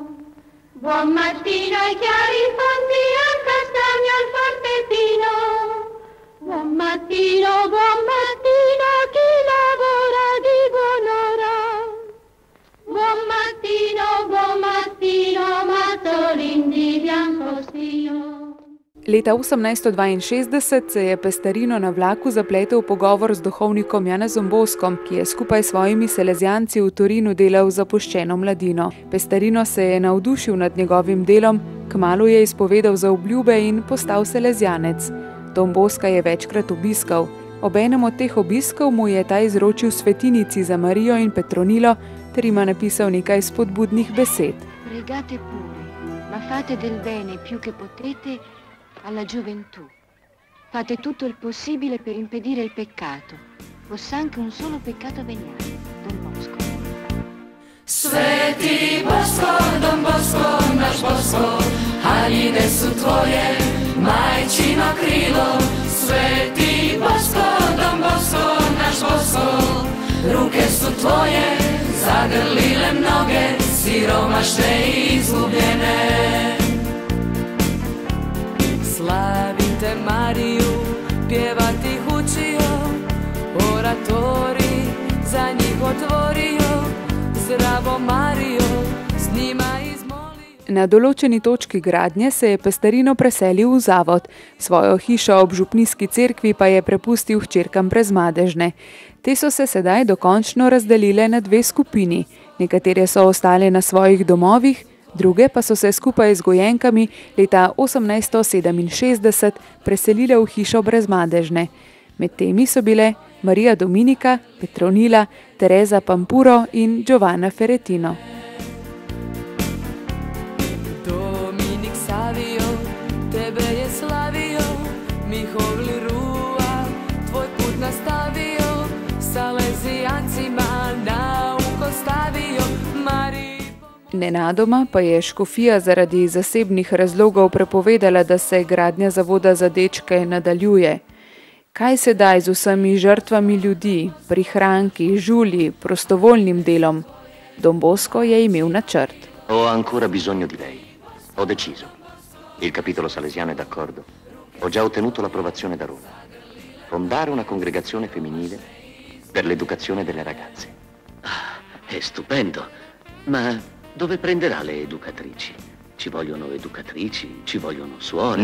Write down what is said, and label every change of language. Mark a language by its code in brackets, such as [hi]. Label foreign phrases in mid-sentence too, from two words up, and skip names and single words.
[it] Buon mattino ai chiari fonti, al castagno, al forteppino. Buon mattino, a chi lavora di buon'ora. Buon mattino, Mazzolin di biancospino. [sl] Leta 1862 se je Pestarino na vlaku zapletel v pogovor z duhovnikom Janezom Boskom, ki je skupaj s svojimi salezijanci v Torinu delal zapuščeno mladino. Pestarino se je navdušil nad njegovim delom, kmalu je izpovedal za obljube in postal salezijanec. Dom Boska je večkrat obiskal. Ob enem od teh obiskov mu je ta izročil svetinici za Marijo in Petronilo ter ima napisal nekaj spodbudnih besed. [it] Pregate pure, ma fate del bene più che potete alla gioventù. Fate tutto il possibile per impedire il peccato, fosse anche un solo peccato veniale. Don Bosco. [hr] Sveti Bosko, Don Bosko, naš Bosko, haljine su tvoje, majčino krilo. Sveti Bosko, Don Bosko, naš Bosko, ruke su tvoje, zagrlile mnoge, siromašne i izgubljene. Slavim te Mariju, pjevati ih učio, oratori za njih otvorio, zdravo Marijo, s njima izmolio. [sl] Na določeni točki gradnje se je Pestarino preselil v zavod, svojo hišo ob župnijski cerkvi pa je prepustil hčerkam Brezmadežne. Te so se sedaj dokončno razdelile na dve skupini, nekatere so ostale na svojih domovih, druge pa so se skupaj z gojenkami leta 1867 preselile v hišo Brezmadežne. Med temi so bile Marija Dominika, Petronila, Teresa Pampuro in Giovanna Ferretino. [hr] Dominik Savio, tebe je slavio, Mihovli Rua, tvoj put nastavio, Salezijancima nauko stavio, [sl] Nenadoma pa je škofija zaradi zasebnih razlogov prepovedala, da se gradnja zavoda za dečke nadaljuje. Kaj sedaj z vsemi žrtvami ljudi, prihranki, žulji, prostovoljnim delom? Don Bosco je imel načrt. [it] Ho ancora bisogno di lei. Ho deciso. Il capitolo salesiano è d'accordo. Ho già ottenuto l'approvazione da Roma. Fondare una congregazione femminile per l'educazione delle ragazze. Ah, è stupendo. Ma dove prenderà le educatrici? Ci vogliono educatrici, ci vogliono suore.